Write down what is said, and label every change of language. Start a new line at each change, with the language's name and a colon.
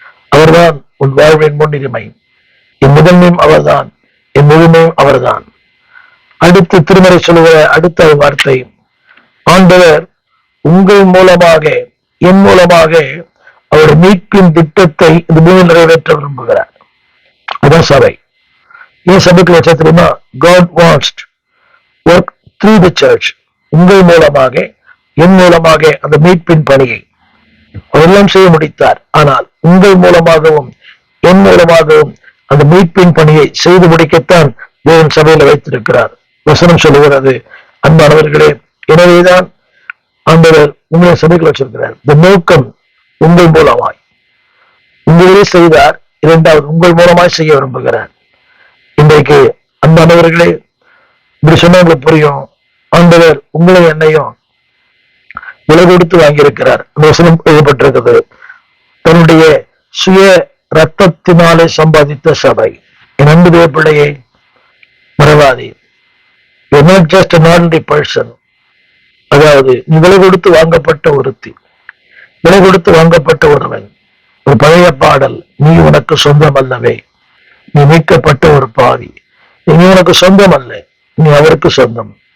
Tamil: அவர்தான் உன் வாழ்வின் முன்னுரிமை. என் முதன்மையும் அவர்தான், என் முழுமையும் அவர்தான். அடுத்து திருமறை சொல்லுகிற அடுத்த வார்த்தை, ஆண்டவர் உங்கள் மூலமாக, என் மூலமாக அவர் மீட்பின் திட்டத்தை இந்த பூமியில் நிறைவேற்ற விரும்புகிறார். அதான் சபை. ஏன் சபைக்கு வச்சா தெரியுமா?
English: God wants to work through the church.
Tamil: உங்கள் மூலமாக, என் மூலமாக அந்த மீட்பின் பணியை அவரெல்லாம் செய்ய முடித்தார். ஆனால் உங்கள் மூலமாகவும் என் மூலமாகவும் அந்த மீட்பின் பணியை செய்து முடிக்கத்தான் தேவன் சபையில வைத்திருக்கிறார். வசனம் சொல்லுகிறது, அன்பானவர்களே, எனவேதான் ஆண்டவர் உங்களை சபைக்கு வச்சிருக்கிறார். இந்த நோக்கம் உங்கள் மூலமாய் உங்களே செய்தார். இரண்டாவது, உங்கள் மூலமாய் செய்ய விரும்புகிறார். இன்றைக்கு அன்பானவர்களே, இப்படி சொன்னா உங்களுக்கு புரியும். ஆண்டவர் உங்களை என்னையும் விலை கொடுத்து வாங்கியிருக்கிறார். வசனம் எழுதப்பட்டிருக்கிறது, தன்னுடைய சுய ரத்தத்தினாலே சம்பாதித்த சபை. என் அன்பு தேவ பிள்ளையை மறவாதே.
English: You're not just an ordinary person.
Tamil: அதாவது நீ விலை கொடுத்து வாங்கப்பட்ட ஒருத்தி, விலை கொடுத்து வாங்கப்பட்ட ஒருவன். ஒரு பழைய பாடல், நீ உனக்கு சொந்தம் அல்லவே, நீ மீட்கப்பட்ட ஒரு பாவி. நீ உனக்கு சொந்தம் அல்ல, நீ அவருக்கு சொந்தம்.